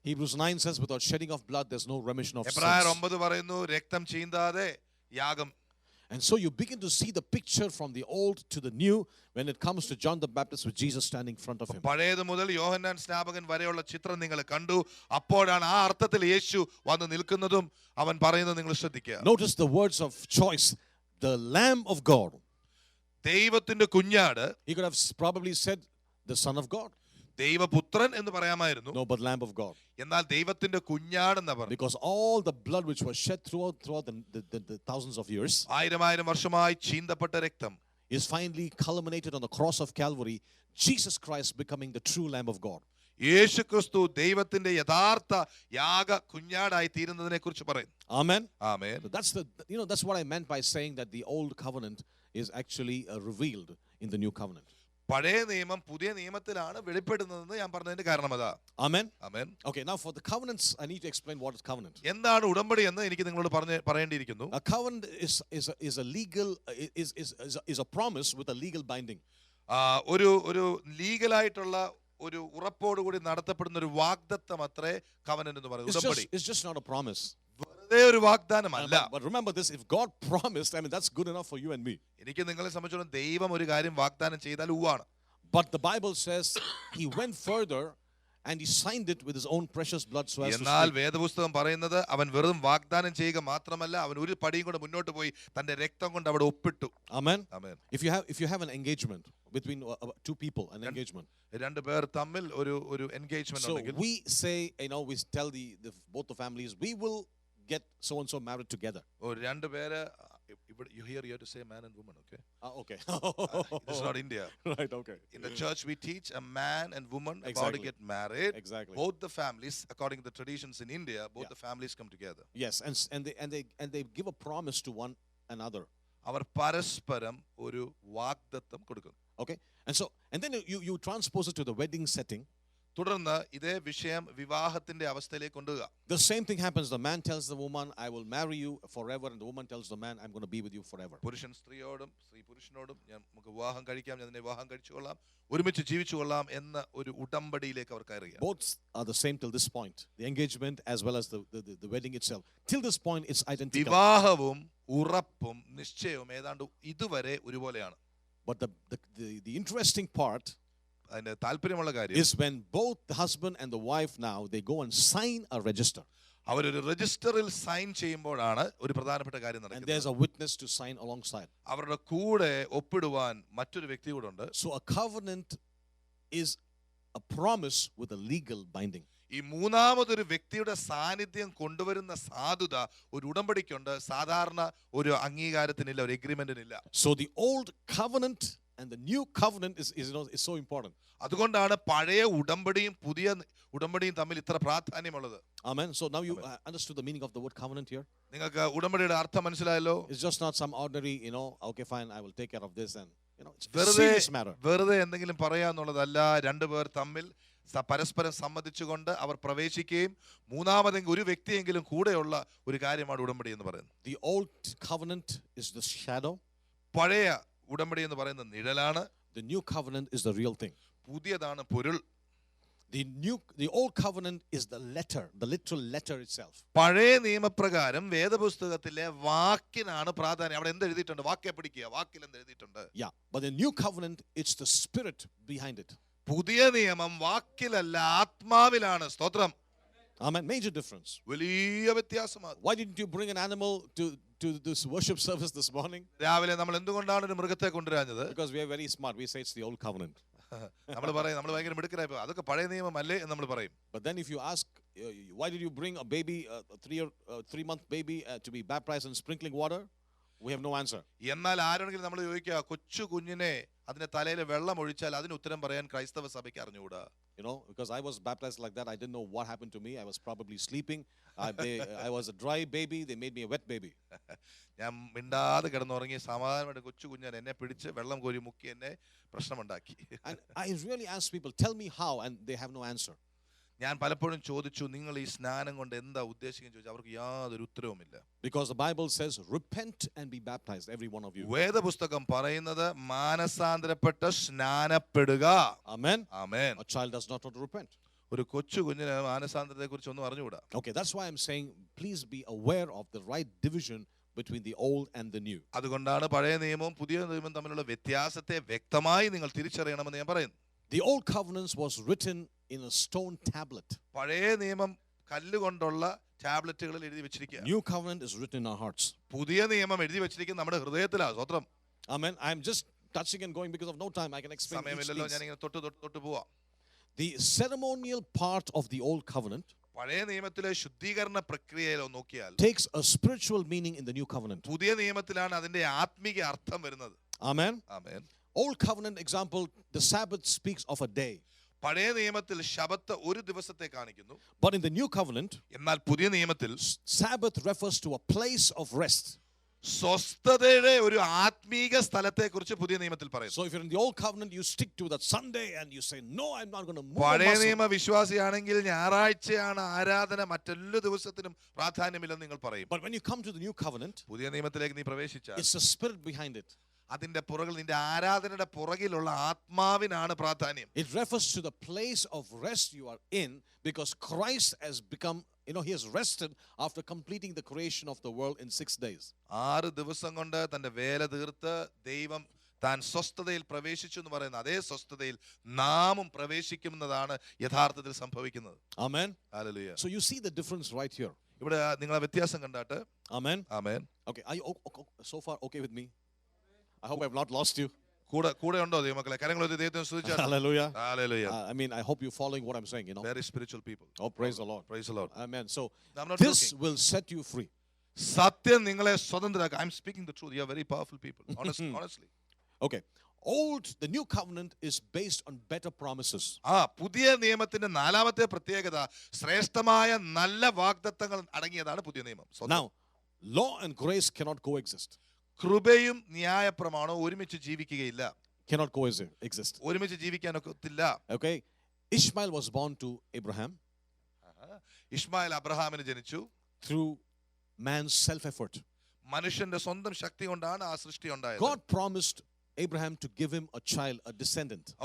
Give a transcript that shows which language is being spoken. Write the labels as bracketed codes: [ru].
[en] Hebrews 9 says, without shedding of blood, there's no remission of [ml] എബ്രായർ [en] sins. [ml] 9 പറയുന്നു രക്തം ചീന്താതെ യാഗം. [en] And so you begin to see the picture from the old to the new when it comes to John the Baptist with Jesus standing in front of him. [ml] പഴയത് മുതൽ യോഹന്നാൻ സ്നാപകൻ വരെയുള്ള ചിത്രം നിങ്ങൾ കണ്ടു. അപ്പോഴാണ് ആ അർത്ഥത്തിൽ യേശു വന്ന് നിൽക്കുന്നതും അവൻ പറയുന്നത് നിങ്ങൾ ശ്രദ്ധിക്കുക. [en] Notice the words of choice, the Lamb of God. [ml] ദൈവത്തിന്റെ കുഞ്ഞാട്. [en] He could have probably said the Son of God. [ml] ദൈവപുത്രൻ എന്ന് പറയാമായിരുന്നു. [en] No, but Lamb of God. [ml] എന്നാൽ ദൈവത്തിന്റെ കുഞ്ഞാടെന്ന് പറഞ്ഞു. [en] Because all the blood which was shed throughout the thousands of years, [ml] ആയിരം വർഷമായി ചീന്തപ്പെട്ട രക്തം, [en] is finally culminated on the cross of Calvary, Jesus Christ becoming the true Lamb of God. [ml] യേശു ക്രിസ്തു ദൈവത്തിന്റെ യഥാർത്ഥ യാഗ കുഞ്ഞാടായി തീരുന്നതിനെ കുറിച്ച് പറയും. [en] Amen. [ml] Amen. [en] That's what I meant by saying that the old covenant is actually revealed in the new covenant. [ml] പഴയ നിയമം പുതിയ നിയമത്തിലാണ് വെളിപ്പെടുന്നതെന്ന് ഞാൻ പറഞ്ഞതിന്റെ കാരണം അതാ. [en] Amen. [ml] Amen. [en] Okay, now for the covenants, I need to explain what is covenant. [ml] എന്താണ് ഉടമ്പടി എന്ന് എനിക്ക് നിങ്ങളോട് പറയേണ്ടിയിരിക്കുന്നു. [en] A covenant is a legal is a promise with a legal binding. [ml] ഒരു ലീഗലായിട്ടുള്ള ഒരു ഉറപ്പോടുകൂടി നടത്തപ്പെടുന്ന ഒരു വാഗ്ദത്തം അത്രേ കവനന്റ് എന്ന് പറയുന്നത്. ഉടമ്പടി. [en] It's just not a promise. [ml] വെറുതെ ഒരു വാഗ്ദാനമല്ല. [en] But remember this, if God promised, I mean that's good enough for you and me. [ml] എനിക്ക് നിങ്ങളെ സംബന്ധിച്ചിടത്തോളം ദൈവം ഒരു കാര്യം വാഗ്ദാനം ചെയ്താൽ ഉവാണ്. [en] But the Bible says he went further and he signed it with his own precious blood so as to [ml] എന്നാൽ [en] speak. [ml] വേദപുസ്തകം പറയുന്നത് അവൻ വെറും വാഗ്ദാനം ചെയ്യുക മാത്രമല്ല, അവൻ ഒരു പടിയും കൂടെ മുന്നോട്ട് പോയി തന്റെ രക്തം കൊണ്ട് അവിടെ ഒപ്പിട്ടു. [en] Amen. [ml] Amen. [en] If you have an engagement between two people, an engagement, [ml] രണ്ട് പേർ തമ്മിൽ ഒരു എൻഗേജ്മെന്റ് [en] so [ml] ഉണ്ടെങ്കിൽ [en] we say, we tell both the families, we will get so and so married together. [ml] രണ്ട് പേര്, [en] you have to say man and woman, okay? Okay. It's not India. Right, okay. In the church we teach a man and woman about to Exactly. get married. Exactly. Both the families, according to the traditions in India, both the families come together. Yes, and they give a promise to one another. [ml] അവർ പരസ്പരം ഒരു വാഗ്ദത്തം കൊടുക്കുന്നു. [en] Okay? And then you transpose it to the wedding setting. [ml] തുടർന്ന് ഇതേ വിഷയം വിവാഹത്തിന്റെ അവസ്ഥയിലേക്ക് കൊണ്ടുവരിക. [en] The same thing happens. The man tells the woman, I will marry you forever. And the woman tells the man, I'm going to be with you forever. [ml] പുരുഷൻ സ്ത്രീയോടും സ്ത്രീ പുരുഷനോടും നമുക്ക് വിവാഹം കഴിക്കാം, ഞാൻ നിന്നെ വിവാഹം കഴിച്ചുകൊള്ളാം, ഒരുമിച്ച് ജീവിച്ചുകൊള്ളാം എന്ന ഒരു ഉടമ്പടിയിലേക്ക് അവർ കയറുക. [en] Both are the same till this point. The engagement as well as the wedding itself. Till this point, it's identical. [ml] വിവാഹവും ഉറപ്പും നിശ്ചയവും ഏതാണ്ട് ഇതുവരെ ഒരുപോലെയാണ്. [en] But the interesting part [ml] അതിന്റെ താല്പര്യമുള്ള കാര്യം [en] is when both the husband and the wife now, they go and sign a register. [ml] അവരൊരു രജിസ്റ്ററിൽ സൈൻ ചെയ്യുമ്പോഴാണ് ഒരു പ്രധാനപ്പെട്ട കാര്യം [en] And [ml] നടക്കുന്നത്. [en] there's a witness to sign alongside. [ml] അവരുടെ കൂടെ ഒപ്പിടുവാൻ മറ്റൊരു വ്യക്തി കൂടെ ഉണ്ട്. [en] So a covenant is a promise with a legal binding. [ml] ഈ മൂന്നാമതൊരു വ്യക്തിയുടെ സാന്നിധ്യം കൊണ്ടുവരുന്ന സാധുത ഒരു ഉടമ്പടിക്കുണ്ട്. സാധാരണ ഒരു അംഗീകാരത്തിനില്ല, ഒരു എഗ്രിമെന്റിനില്ല. [en] So the old covenant and the new covenant is so important. [ml] അതുകൊണ്ടാണ് പഴയ ഉടമ്പടിയും പുതിയ ഉടമ്പടിയും തമ്മിൽ ഇത്ര പ്രാധാന്യമുള്ളത്. [en] Amen. So now you understood the meaning of the word covenant here. [ml] നിങ്ങൾക്ക് ഉടമ്പടിയുടെ അർത്ഥം മനസ്സിലായല്ലോ. [en] It's just not some ordinary, okay, fine, I will take care of this, and it's a [ml] വെറുതെ [en] serious matter. [ml] വെറുതെ എന്തെങ്കിലും പറയാന്നുള്ളതല്ല. രണ്ടുപേർ തമ്മിൽ പരസ്പരം സമ്മതിച്ചുകൊണ്ട് അവർ പ്രവേശിക്കുകയും മൂന്നാമതെങ്കിലും ഒരു വ്യക്തിയെങ്കിലും കൂടെയുള്ള ഒരു കാര്യമാണ് ഉടമ്പടി എന്ന് പറയുന്നത്. [en] The old covenant is the shadow. [ml] പഴയ ഉടമ്പടി എന്ന് പറയുന്നത് നിഴലാണ്. [en] The new covenant is the real thing. [ml] പുതിയതാണ് പൊരുൾ. [en] The old covenant is the letter, the literal letter itself. [ml] പഴയ നിയമപ്രകാരം വേദപുസ്തകത്തിലെ വാക്കിനാണ് പ്രാധാന്യം. അവിടെ എന്ത് എഴുതിയിട്ടുണ്ട്? വാക്യെ പിടിക്കുക, വാക്കിൽ എന്ത് എഴുതിയിട്ടുണ്ട്? [en] Yeah, but the new covenant, it's the spirit behind it. [ml] പുതിയ നിയമം വാക്കിലല്ല, ആത്മാവിലാണ്. സ്തോത്രം. [en] Amen. Major difference. [ml] വലിയ വ്യത്യാസമാണ്. [en] Why didn't you bring an animal to this worship service this morning? [ml] രാവിലെ നമ്മൾ എന്തുകൊണ്ടാണ് ഒരു മൃഗത്തെ കൊണ്ടുവരാഞ്ഞത്? [en] Because we are very smart. We say it's the old covenant. [ml] നമ്മൾ പറയും, നമ്മൾ ഭയങ്കര മിടുക്കരായി പോകും, അതൊക്കെ പഴയ നിയമമല്ലേ എന്ന് നമ്മൾ പറയും. [en] But then if you ask, why did you bring a baby, a 3-month baby, to be baptized in sprinkling water? We have no answer. [ml] എന്നാൽ ആരെങ്കിലും നമ്മൾ ചോദിക്കുക, കൊച്ചു കുഞ്ഞിനെ അതിന്റെ തലയിൽ വെള്ളം ഒഴിച്ചാൽ അതിന് ഉത്തരം പറയാൻ ക്രൈസ്തവ സഭയ്ക്ക് അറിഞ്ഞുകൂടാ. [en] Because I was baptized like that, I didn't know what happened to me. I was probably sleeping. I was a dry baby. They made me a wet baby. [ml] ഞാൻ മിണ്ടാതെ കിടന്നുറങ്ങി സമാധാനമായിട്ട് കൊച്ചു കുഞ്ഞൻ എന്നെ പിടിച്ച് വെള്ളം കോരി മുക്കി എന്നെ പ്രശ്നമുണ്ടാക്കി. [en] And I really ask people, tell me how, and they have no answer. [ml] ഞാൻ പലപ്പോഴും ചോദിച്ചു, നിങ്ങൾ ഈ സ്നാനം കൊണ്ട് എന്താ ഉദ്ദേശിക്കുന്നത് ചോദിച്ചാൽ അവർക്ക് യാതൊരു ഉത്തരവുമില്ല. [en] Because the Bible says, repent and be baptized, every one of you. [ml] വേദപുസ്തകം പറയുന്നത് മാനസാന്തരപ്പെട്ട് സ്നാനപ്പെടുക. [en] Amen. [ml] Amen. [en] A child does not want to repent. [ml] ഒരു കൊച്ചു കുഞ്ഞിന് മാനസാന്തരത്തെ കുറിച്ച് ഒന്നും അറിഞ്ഞുകൂടാ. [en] Okay, that's why I'm saying, please be aware of the right division between the old and the new. [ml] അതുകൊണ്ടാണ് പഴയ നിയമവും പുതിയ നിയമവും തമ്മിലുള്ള വ്യത്യാസത്തെ വ്യക്തമായി നിങ്ങൾ തിരിച്ചറിയണമെന്ന് ഞാൻ പറയുന്നു. [en] The old covenants was written in a stone tablet. [ml] പഴയ നിയമം കല്ലുകൊണ്ടുള്ള ടാബ്ലറ്റുകളിൽ എഴുതി വെച്ചിരിക്കുക. [en] New covenant is written in our hearts. [ml] പുതിയ നിയമം എഴുതി വെച്ചിരിക്കുന്നത് നമ്മുടെ ഹൃദയത്തിലാണ്. സ്തോത്രം. [en] Amen. I'm just touching and going because of no time. I can explain. [ml] സമയമില്ലല്ലോ, ഞാൻ ഇങ്ങനെ തൊട്ട് പോവാം. [en] The ceremonial part of the old covenant [ml] പഴയ നിയമത്തിലെ ശുദ്ധീകരണ പ്രക്രിയയിലോ നോക്കിയാൽ [en] takes a spiritual meaning in the new covenant. [ml] പുതിയ നിയമത്തിലാണ് അതിന്റെ ആത്മീക അർത്ഥം വരുന്നത്. [en] Amen. [ml] Amen. [en] Old covenant example, the Sabbath speaks of a day. [ml] പഴയ നിയമത്തിൽ ശബത്ത് ഒരു ദിവസത്തെ കാണിക്കുന്നു. [en] But in the new covenant, [ml] എന്നാൽ പുതിയ നിയമത്തിൽ [en] Sabbath refers to a place of rest. [ml] സ്വസ്ഥതയുടെ ഒരു ആത്മീക സ്ഥലത്തെ കുറിച്ച് പുതിയ നിയമത്തിൽ പറയുന്നു. [en] So if you're in the old covenant, you stick to that Sunday and you say, no, I'm not going to move. [ml] പഴയ നിയമ വിശ്വാസിയാണെങ്കിൽ ഞായറാഴ്ചയാണ് ആരാധന, മറ്റെല്ലാ ദിവസത്തിനും പ്രാധാന്യമില്ലെന്ന് നിങ്ങൾ പറയും. [en] But when you come to the new covenant, [ml] പുതിയ നിയമത്തിലേക്ക് നീ പ്രവേശിച്ചാൽ [en] it's the spirit behind it. [ml] അതിന്റെ പുറകിൽ, നിന്റെ ആരാധനയുടെ പുറകിലുള്ള ആത്മാവിനാണ് പ്രാധാന്യം. [en] It refers to the place of rest you are in because Christ has become, he has rested after completing the creation of the world in 6 days. [ml] 6 ദിവസം കൊണ്ട് തന്റെ വേല തീർത്ത് ദൈവം താൻ സ്വസ്ഥതയിൽ പ്രവേശിച്ചു എന്ന് പറയുന്ന അതേ സ്വസ്ഥതയിൽ നാമും പ്രവേശിക്കുന്നതാണ് യഥാർത്ഥത്തിൽ സംഭവിക്കുന്നത്. [en] Amen. [ml] Hallelujah. [en] So you see the difference right here. [ml] ഇവിടെ നിങ്ങളെ വ്യത്യാസം കണ്ടാട്ട്. [en] Amen. [ml] Amen. [en] Okay, are you so far okay with me? I hope I have not lost you. [ml] കൂടെ ഉണ്ടോ ദൈവമക്കളെ? കരങ്ങൾ ഒരു ദൈവത്തെ സ്തുതിച്ചാട്ടെ. [en] Hallelujah. [ml] Hallelujah. [en] I hope you're following what I'm saying, Very spiritual people. Oh, praise the Lord. Praise the Lord. Amen. So I'm not this joking. will set you free. [ml] സത്യം നിങ്ങളെ സ്വതന്ത്രരാക്കും. [en] I'm speaking the truth. You are very powerful people. Honestly. Okay. The new covenant is based on better promises. [ml] പുതിയ നിയമത്തിന്റെ നാലാമത്തെ പ്രത്യേകത ശ്രേഷ്ഠമായ നല്ല വാഗ്ദത്തങ്ങൾ അടങ്ങിയതാണ് പുതിയ നിയമം. [en] Now, law and grace cannot coexist. [ml] കൃപയും ന്യായപ്രമാണവും ഒരുമിച്ച് ജീവിക്കുകയില്ല. [en] Cannot coexist. [ml] ഒരുമിച്ച് ജീവിക്കാനൊക്കത്തില്ല. [en] Okay. Ishmael was born to Abraham [ml] ഇഷ്മായേൽ അബ്രഹാമിന് ജനിച്ചു. [en] through man's self-effort. [ml] മനുഷ്യന്റെ സ്വന്തം ശക്തി കൊണ്ടാണ് ആ സൃഷ്ടി ഉണ്ടായത്. [en] God promised Abraham to give him a child, a descendant.